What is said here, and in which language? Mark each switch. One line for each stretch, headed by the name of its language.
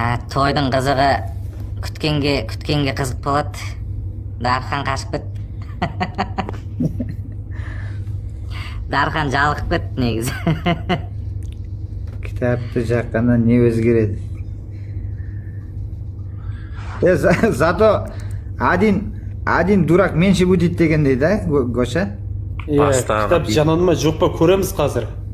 Kazakh: Тойдың қызығы күткенге қызық болады. Дархан қашып кет. Дархан жалығып кет негізі. Кітапты жаққаннан не өзгереді?
Russian: Зато один дурак менше будет
Kazakh: дегендей да,
Russian: Гоша?
Kazakh: Кітап жанан ма жоқ па көреміз қазір.